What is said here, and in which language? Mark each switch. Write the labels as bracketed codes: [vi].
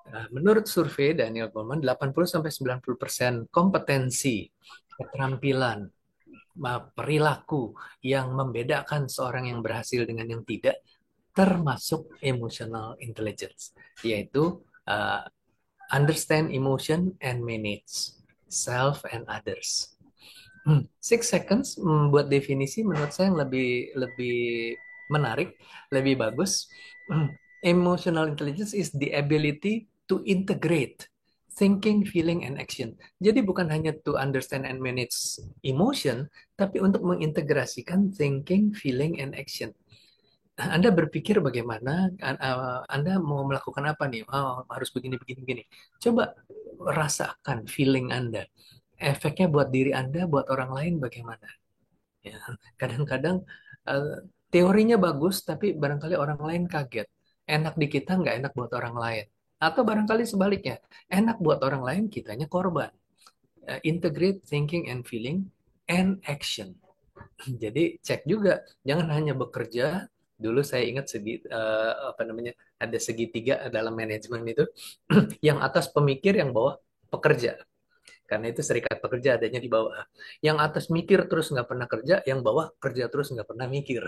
[id] Menurut survei Daniel Goleman, 80-90% kompetensi, keterampilan, perilaku yang membedakan seorang yang berhasil dengan yang tidak, termasuk emotional intelligence, yaitu [en] understand emotion and manage self and others. [id] 6 seconds buat definisi menurut saya yang lebih lebih menarik, lebih bagus. [en] Emotional intelligence is the ability to integrate thinking, feeling, and action. [id] Jadi bukan hanya [en] to understand and manage emotion, [id] tapi untuk mengintegrasikan [en] thinking, feeling, and action. [id] Anda berpikir bagaimana, Anda mau melakukan apa nih? Oh, harus begini, begini, begini. Coba rasakan feeling Anda. Efeknya buat diri Anda, buat orang lain bagaimana? Ya, kadang-kadang teorinya bagus, tapi barangkali orang lain kaget. Enak di kita, nggak enak buat orang lain. Atau barangkali sebaliknya, enak buat orang lain, kitanya korban. [en] Integrate thinking and feeling and action. [id] Jadi cek juga, jangan hanya bekerja. Dulu saya ingat apa namanya, ada segitiga dalam manajemen itu, yang atas pemikir, yang bawah pekerja. Karena itu serikat pekerja adanya di bawah. Yang atas mikir terus nggak pernah kerja, yang bawah kerja terus nggak pernah mikir.